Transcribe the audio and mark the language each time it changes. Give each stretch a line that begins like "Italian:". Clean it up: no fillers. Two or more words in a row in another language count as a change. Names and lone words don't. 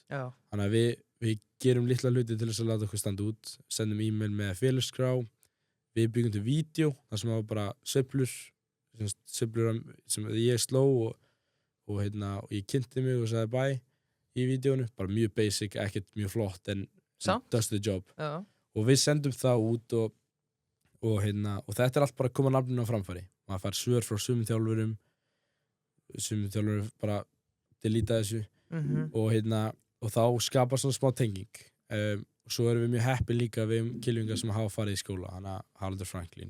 Icelandic: Þannig að við gerum litla hluti til þess að láta okkur standa út, sendum e-mail með félagskrá, við byggjum til vídeo, þar sem var bara sveiflur sem ég sló og ég kynnti mig og sagði bye í vídeónu, bara mjög basic, ekkert mjög flott en
English: does the job.
Icelandic: Og við sendum það út og þetta er allt bara að koma nafninu á framfæri. Maður fær svör frá sumum þjálfurum bara deleta þessu og þá skapar svona smá tenging. Og svo erum við mjög heppin líka við kylfingar sem hafa farið í skóla, hana Haraldur Franklin.